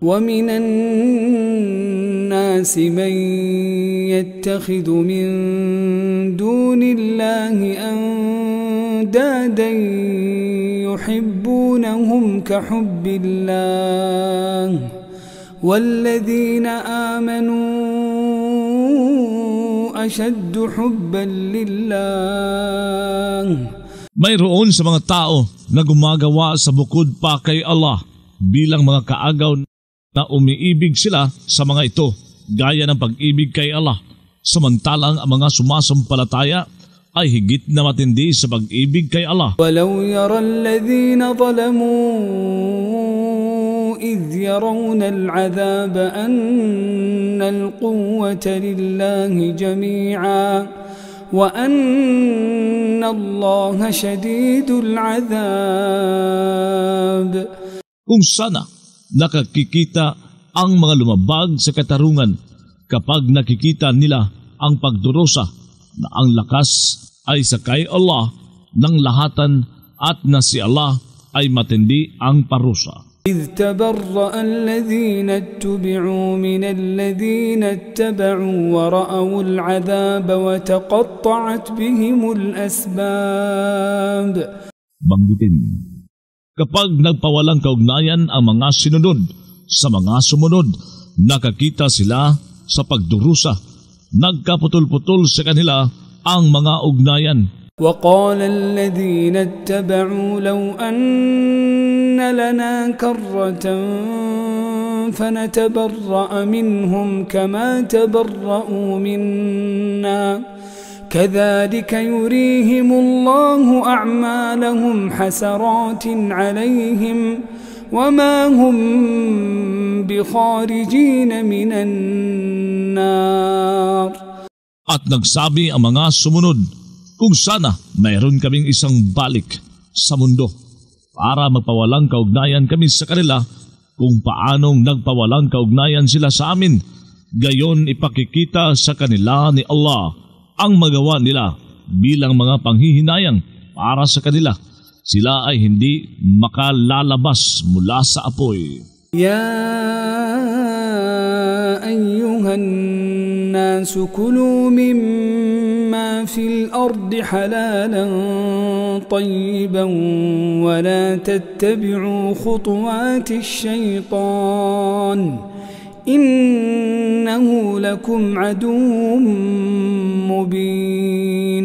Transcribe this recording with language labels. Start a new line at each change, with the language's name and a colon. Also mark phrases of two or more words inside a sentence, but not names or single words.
Arabic: ومن الناس من يتخذ من دون الله أندادا يحبونهم كحب الله والذين آمنوا أشد حبا لله.
Filipino: Mayroon sa mga tao na gumagawa sa bukod pa kay Allah bilang mga kaagaw na umiibig sila sa mga ito gaya ng pag-ibig kay Allah, samantalang ang mga sumasampalataya ay higit na matindi sa pag-ibig kay Allah.
Arabic: ولو يرى الذين ظلموا إذ يرون العذاب أن القوة لله جميعا وأن الله شديد العذاب.
Filipino: Kung sana nakakikita ang mga lumabag sa katarungan kapag nakikita nila ang pagdurusa na ang lakas ay sa kay Allah ng lahatan at na si Allah ay matindi ang parusa.
Arabic: إذ تبرأ الذين اتبعوا من الذين اتبعوا ورأوا العذاب وتقطعت بهم الأسباب.
Filipino: Banggitin, kapag nagpawalang kaugnayan ang mga sinunod sa mga sumunod, nakakita sila sa pagdurusa, nagkaputol-putol sa kanila ang mga ugnayan.
Arabic: وقال الذين اتبعوا لو أن لنا كرة فنتبرأ منهم كما تبرأوا منا كذلك يريهم الله أعمالهم حسرات عليهم وما هم بخارجين من النار.
Filipino: At nagsabi ang mga sumunod, kung sana mayroon kaming isang balik sa mundo para magpawalang kaugnayan kami sa kanila kung paanong nagpawalang kaugnayan sila sa amin, gayon ipakikita sa kanila ni Allah ang magawa nila bilang mga panghihinayang para sa kanila. Sila ay hindi makalalabas mula sa apoy.
Arabic: يا أيها الناس كلوا مما في الأرض حلالا طيبا ولا تتبعوا خطوات الشيطان إنه لكم عدو مبين.